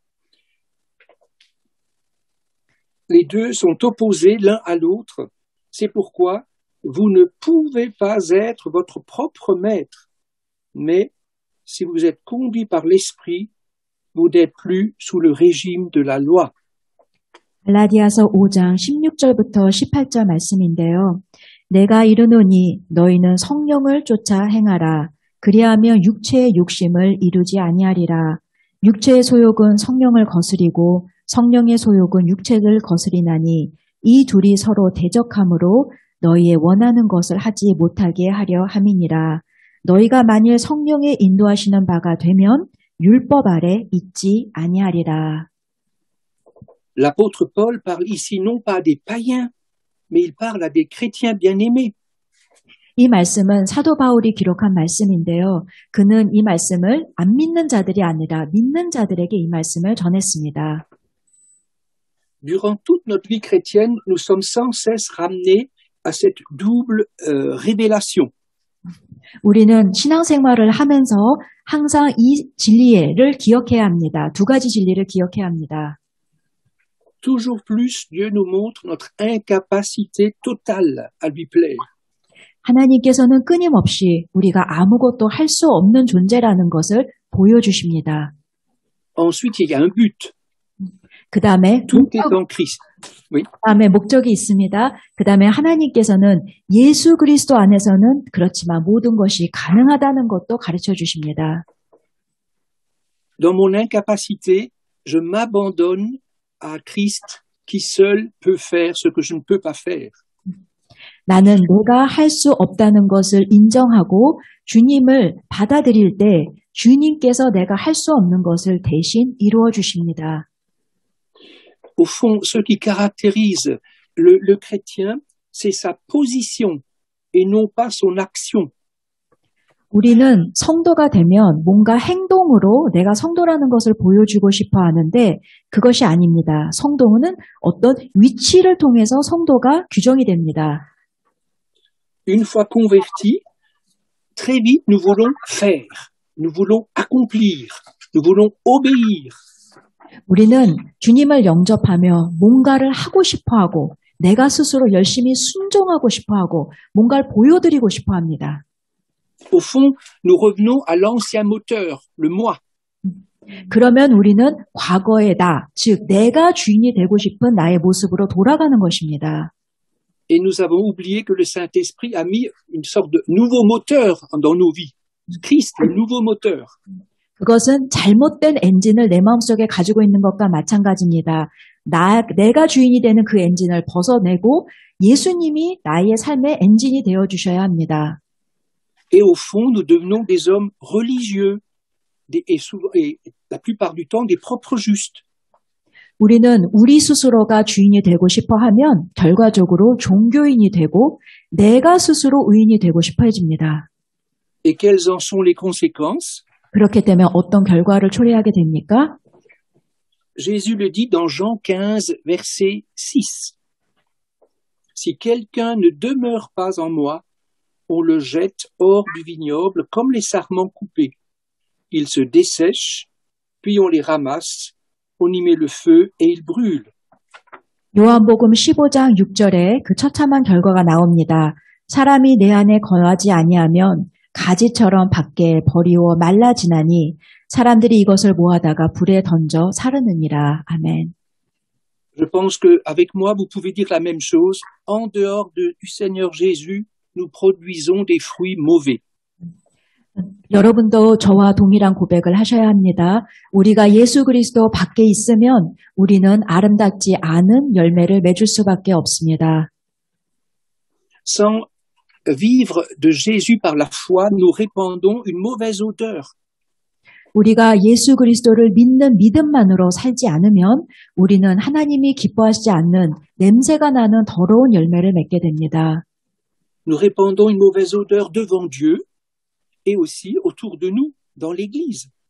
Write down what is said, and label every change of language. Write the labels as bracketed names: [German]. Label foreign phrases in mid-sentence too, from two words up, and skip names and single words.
[French] Les deux sont opposés l'un à l'autre, c'est pourquoi vous ne pouvez pas être votre propre maître, mais si vous êtes conduit par l'Esprit, vous n'êtes plus sous le régime de la loi. [Korean] 갈라디아서 5장 16절부터 18절 말씀인데요. 내가 이르노니 너희는 성령을 쫓아 행하라. 그리하면 육체의 욕심을 이루지 아니하리라. 육체의 소욕은 성령을 거스리고 성령의 소욕은 육체를 거스리나니 이 둘이 서로 대적하므로 너희의 원하는 것을 하지 못하게 하려 함이니라. 너희가 만일 성령의 인도하시는 바가 되면 율법 아래 있지 아니하리라. [French] L'apôtre Paul parle ici non pas à des païens, mais il parle à des chrétiens bien-aimés. [Korean] 이 말씀은 사도 바울이 기록한 말씀인데요. 그는 이 말씀을 안 믿는 자들이 아니라 믿는 자들에게 이 말씀을 전했습니다. [French] Durant toute notre vie chrétienne, nous sommes sans cesse ramenés à cette double révélation. [Korean] 우리는 신앙생활을 하면서 항상 이 진리를 기억해야 합니다. 두 가지 진리를 기억해야 합니다. [French] Toujours plus, Dieu nous montre notre incapacité totale à lui plaire. [Korean] 하나님께서는 끊임없이 우리가 아무것도 할 수 없는 존재라는 것을 보여주십니다. [French] Ensuite, il y a un but. [Korean] 그 다음에 [French] Tout est en Christ. Oui. [Korean] 그다음에 목적이 있습니다. 그 다음에 하나님께서는 예수 그리스도 안에서는 그렇지만 모든 것이 가능하다는 것도 가르쳐 주십니다. [French] Dans mon incapacité, je m'abandonne à Christ qui seul peut faire ce que je ne peux pas faire. [Korean] 나는 내가 할 수 없다는 것을 인정하고 주님을 받아들일 때 주님께서 내가 할 수 없는 것을 대신 이루어 주십니다. [French] Au fond, ce qui caractérise le chrétien, c'est sa position et non pas son action. [Korean] 우리는 성도가 되면 뭔가 행동으로 내가 성도라는 것을 보여주고 싶어 하는데 그것이 아닙니다. 성도는 어떤 위치를 통해서 성도가 규정이 됩니다. [French] Une fois convertis, très vite nous voulons faire, nous voulons accomplir, nous voulons obéir. [Korean] 우리는 주님을 영접하며 뭔가를 하고 싶어 하고 내가 스스로 열심히 순종하고 싶어 하고 뭔가를 보여드리고 싶어 합니다. [French] Au fond, nous revenons à l'ancien moteur, le moi. [Korean] 그러면 우리는 과거의 나, 즉 내가 주인이 되고 싶은 나의 모습으로 돌아가는 것입니다. [French] Et nous avons oublié que le Saint-Esprit a mis une sorte de nouveau moteur dans nos vies. Christ, le nouveau moteur. [Korean] 그것은 잘못된 엔진을 내 마음속에 가지고 있는 것과 마찬가지입니다. 내가 주인이 되는 그 엔진을 벗어내고 예수님이 나의 삶의 엔진이 되어주셔야 합니다. [French] Et au fond, nous devenons des hommes religieux et la plupart du temps des propres justes. [Korean] 우리는 우리 스스로가 주인이 되고 싶어 하면 결과적으로 종교인이 되고 내가 스스로 의인이 되고 싶어 해집니다. [French] Et quelles en sont les conséquences? [Korean] 그렇게 되면 어떤 결과를 초래하게 됩니까? [French] Jésus le dit dans Jean 15, verset 6. Si quelqu'un ne demeure pas en moi, on le jette hors du vignoble comme les sarments coupés. Ils se dessèchent, puis on les ramasse, on y met le feu et ils brûlent. [Korean] 요한복음 15장 6절에 그 처참한 결과가 나옵니다. 사람이 내 안에 거하지 아니하면 가지처럼 밖에 버리워 말라지나니 사람들이 이것을 모아다가 불에 던져 사르느니라. 아멘. [French] Je pense qu'avec moi, vous pouvez dire la même chose. En dehors du Seigneur Jésus, nous produisons des fruits mauvais. [Korean] 여러분도 저와 동일한 고백을 하셔야 합니다. 우리가 예수 그리스도 밖에 있으면 우리는 아름답지 않은 열매를 맺을 수밖에 없습니다. [French] Sans vivre de Jésus par la foi, nous répandons une mauvaise odeur. [Korean] 우리가 예수 그리스도를 믿는 믿음만으로 살지 않으면 우리는 하나님이 기뻐하시지 않는 냄새가 나는 더러운 열매를 맺게 됩니다. [French] Nous répandons une mauvaise odeur devant Dieu et aussi autour de nous, dans l'Église.